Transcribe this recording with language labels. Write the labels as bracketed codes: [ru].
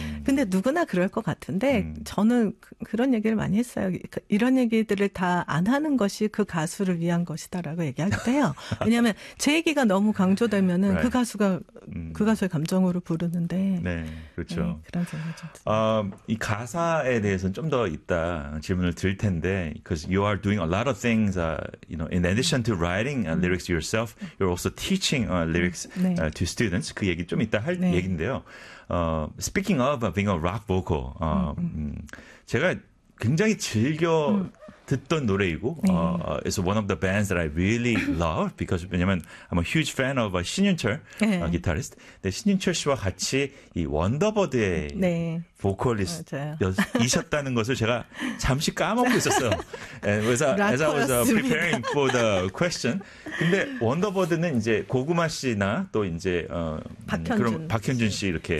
[ko] 근데 누구나 그럴 것 같은데 저는 그런 얘기를 많이 했어요. 이런 얘기들을 다 안 하는 것이 그 가수를 위한 것이다라고 얘기하기도 해요. 왜냐하면 제 얘기가 너무 강조되면 right. 그 가수가 그 가수의 감정으로 부르는데. 네. 그렇죠. 네, 그런 생각이 좀 들어요. 가사에 대해서는 좀 더 이따 질문을 드릴 텐데, [en] because you are doing a lot of things, you know, in addition to writing lyrics yourself, you're also teaching lyrics 네. To students. [ko] 그 얘기 좀 이따 할 네. 얘긴데요. [en] Speaking of being a rock vocal, [ko] 제가 굉장히 즐겨 듣던 노래이고, 네. [en] It's one of the bands that I really love because [ko] 왜냐면 [en] I'm a huge fan of 신윤철 네. Guitarist. [ko] 네, 신윤철 씨와 같이 이 원더버드의 네. 보컬리스트이셨다는 것을 제가 잠시 까먹고 있었어요. [en] Yeah, as I was preparing for the question. [ko] 근데 원더버드는 이제 고구마 씨나 또 이제 박현준 씨 이렇게